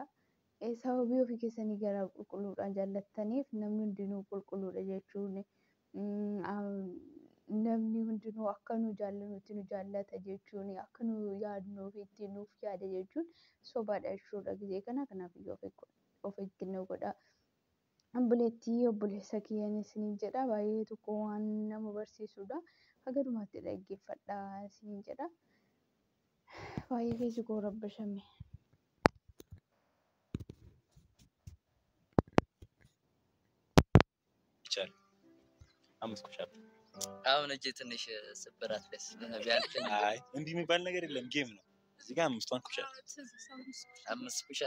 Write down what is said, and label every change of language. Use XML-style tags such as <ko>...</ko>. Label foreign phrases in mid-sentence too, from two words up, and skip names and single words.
<om>Sababii ofii keessanii garaa qulqulluudhaan jaallattaniif namni hundinuu qulqulluudha jechuun namni hundinuu akka nu jaallannutti nu jaallata jechuun akka nu yaadnuuf itti nuuf yaada jechuun sobaadha jechuudha gisee kana. Kanaafuu of eeggannoo godhaa. Obboleettii obboleessa kiyyan isiniin jedha. Baay'ee tokko waan nama barsiisudha. Haga dhumaatti dhaggeeffadhaa isiniin jedha. Baay'ee keessi koo rabbashame.</om> <am>ይቻላል 5 ፑሻፕ አሁን እጄ ትንሽ ስብራት ደስ ቢያልከኝ አይ እንዲህ የሚባል ነገር የለም ጌም ነው እዚህ ጋር 5 ፑሻፕ 5 ፑሻፕ</am>